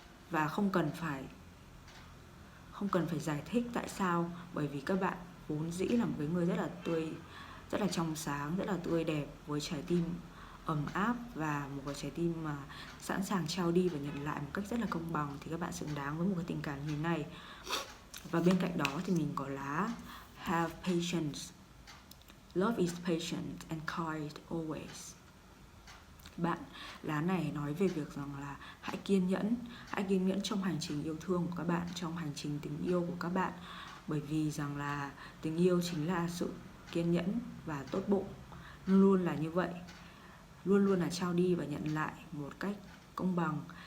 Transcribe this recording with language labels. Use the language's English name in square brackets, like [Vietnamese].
[Vietnamese] Và không cần phải giải thích tại sao, bởi vì các bạn vốn dĩ là một cái người rất là tươi, rất là trong sáng, rất là tươi đẹp, với trái tim ấm áp và một cái trái tim mà sẵn sàng trao đi và nhận lại một cách rất là công bằng. Thì các bạn xứng đáng với một cái tình cảm như thế này. Và bên cạnh đó thì mình có lá Have patience. [English] Love is patient and kind always. [Vietnamese] Bạn, lá này nói về việc rằng là hãy kiên nhẫn trong hành trình yêu thương của các bạn, trong hành trình tình yêu của các bạn. Bởi vì rằng là tình yêu chính là sự kiên nhẫn và tốt bụng, luôn là như vậy, luôn là trao đi và nhận lại một cách công bằng.